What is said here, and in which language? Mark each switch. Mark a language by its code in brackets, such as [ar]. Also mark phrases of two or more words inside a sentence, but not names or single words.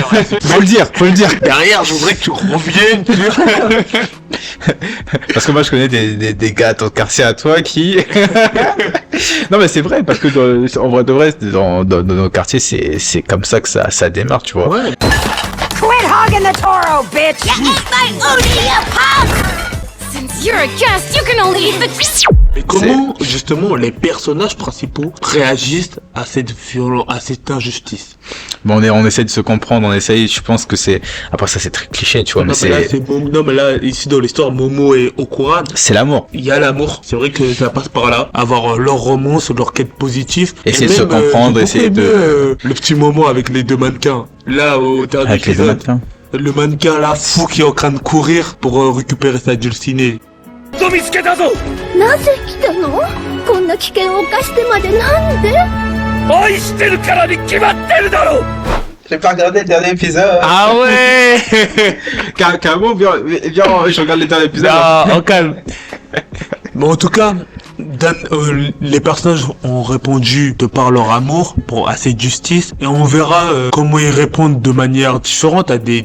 [fr] Faut le dire. Derrière, je voudrais que tu reviennes sur... Parce que moi je connais des gars à ton quartier à toi qui... Non mais c'est vrai, parce que en vrai de vrai, dans nos quartiers, c'est comme ça que ça démarre, tu vois. Ouais. [en] Quit hogging the Toro, bitch! You ate my Udi, you punk! Since you're a guest, you can only eat the... [fr] Mais comment, justement, les personnages principaux réagissent à cette violence, à cette injustice? Bon, on essaie de se comprendre, je pense que c'est... Après ça, c'est très cliché, tu vois, non, mais là, ici, dans l'histoire, Momo et Okuran... C'est l'amour. Il y a l'amour. C'est vrai que ça passe par là. Avoir leur romance, leur quête positive. Essayer de se comprendre, essayer de... le petit moment avec les deux mannequins. Là, au dernier avec épisode. Les deux mannequins. Le mannequin là, fou, qui est en train de courir pour récupérer sa dulcinée. [ja] なぜ来たの？こんな危険を冒してまでなんで？愛してるからに決まってるだろう。 [fr] J'ai pas regardé le dernier épisode. Ah ouais. Carrément, viens, je regarde le dernier épisode. Non, en calme. Mais en tout cas, les personnages ont répondu de par leur amour à cette justice, et on verra comment ils répondent de manière différente à des...